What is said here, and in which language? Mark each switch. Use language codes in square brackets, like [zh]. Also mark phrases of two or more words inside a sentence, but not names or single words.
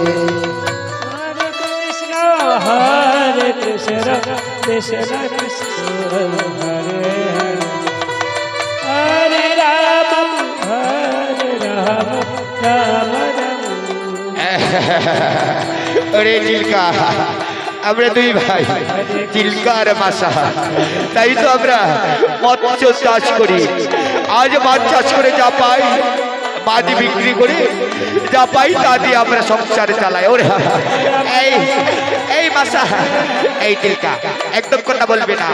[sa] हरे कृष्ण कृष्ण कृष्ण हरे हरे राम राम राम [bn] अरे चिल्का আমরা দুই ভাই চিল্কা আর মাসা, তাই তো আমরা মৎস্য চাষ করি। আজ মাছ চাষ করে যা পাই, মাছ বিক্রি করে যা পাই তা দিয়ে আমরা সংসার চালাই। ওরে এই এই মাসা, এই চিল্কা, একদম কথা বলবে না।